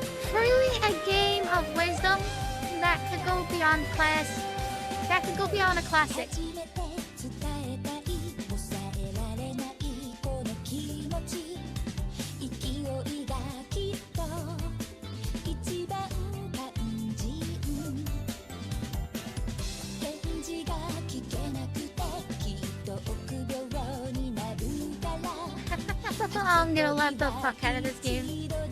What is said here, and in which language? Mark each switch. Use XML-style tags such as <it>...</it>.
<en>Truly a game of wisdom that could go beyond class. That could go beyond a classic.</en> <ja>初めて伝えたい抑えられないこの気持ち勢いがきっと一番肝心返事が聞けなくてきっと臆病になるから</ja> <en>I'm gonna love the fuck out of this game.</en>